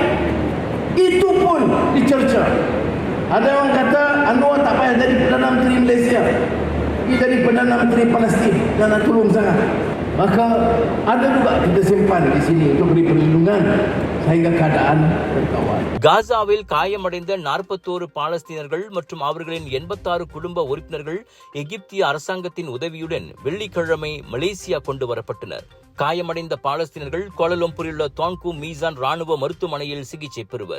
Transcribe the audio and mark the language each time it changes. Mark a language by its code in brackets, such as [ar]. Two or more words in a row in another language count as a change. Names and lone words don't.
[ms] Itu pun dicerca. Ada orang kata Anwar tak payah jadi Perdana Menteri Malaysia, dia jadi Perdana Menteri Palestin dan nak tolong sangat. Maka ada juga kita simpan di sini untuk beri perlindungan sehingga keadaan terkawal. [ta] காசாவில் காயமடைந்த 41 பாலஸ்தீனர்கள் மற்றும் அவர்களின் 86 குடும்ப உறுப்பினர்கள் எகிப்திய அரசாங்கத்தின் உதவியுடன் வெள்ளிக்கிழமை மலேசியா கொண்டு வரப்பட்டனர். காயமடைந்த பாலஸ்தீனர்கள் கோலாலம்பூரில் உள்ள துவாங்கு மீசான் ராணுவ மருத்துவமனையில் சிகிச்சை பெறுவர்.